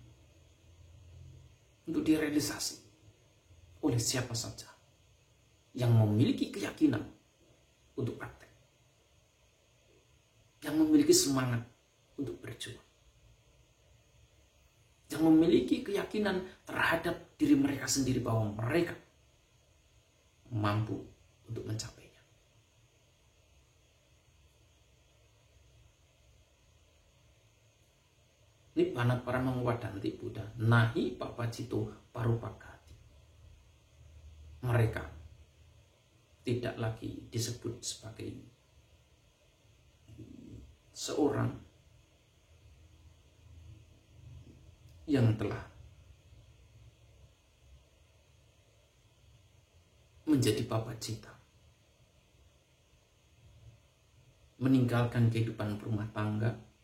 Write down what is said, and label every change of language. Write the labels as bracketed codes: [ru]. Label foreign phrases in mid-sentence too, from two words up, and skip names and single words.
[id] untuk direalisasi oleh siapa saja yang memiliki keyakinan untuk praktek, yang memiliki semangat untuk berjuang, yang memiliki keyakinan terhadap diri mereka sendiri bahwa mereka mampu untuk mencapainya. [pi] Nibbana paramang wadanti Buddha nahi papacito parupagati. [id] Mereka tidak lagi disebut sebagai seorang yang telah menjadi papacita, meninggalkan kehidupan berumah tangga.